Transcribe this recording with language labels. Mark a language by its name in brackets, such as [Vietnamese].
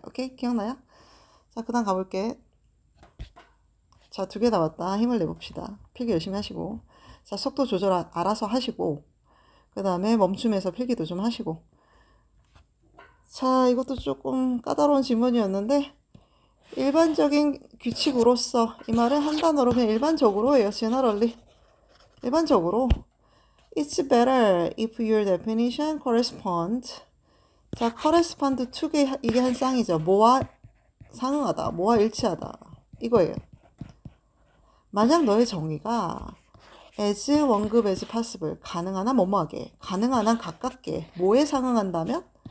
[Korean] 오케이? 기억나요? 자, 그 다음 가볼게. 자, 2개 나왔다. 힘을 내봅시다. 필기 열심히 하시고. 자, 속도 조절 알아서 하시고. 그 다음에 멈춤에서 필기도 좀 하시고. 자, 이것도 조금 까다로운 질문이었는데 일반적인 규칙으로서, 이 말은 한 단어로 그냥 일반적으로 해요. [English] generally. [Korean] 일반적으로 [English] It's better if your definition corresponds. [Korean] 자, correspond to 이게 한 쌍이죠. 뭐와 상응하다, 뭐와 일치하다, 이거예요. 만약 너의 정의가 as 원급 [English] as possible, [Korean] 가능한 한 뭐뭐하게, 가능한 한 가깝게, 뭐에 상응한다면?